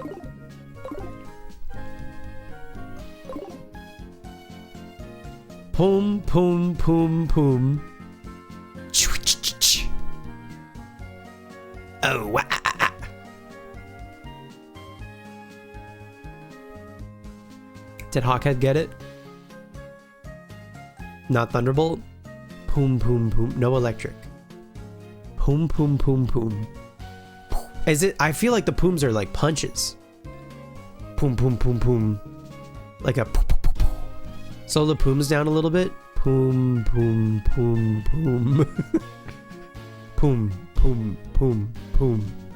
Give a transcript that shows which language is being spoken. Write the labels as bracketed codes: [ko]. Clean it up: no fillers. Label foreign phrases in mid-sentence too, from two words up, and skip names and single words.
[en] Poom, poom, poom, poom. Oh, wah, ah, ah, ah. Did Hawkhead get it? Not Thunderbolt? Poom, poom, poom. No electric. Poom, poom, poom, poom. Is it? I feel like the pooms are like punches. Poom, poom, poom, poom. Like a poom, poom, poom, poom. Slow the pooms down a little bit. Poom, poom, poom, poom. Poom, poom, poom, poom.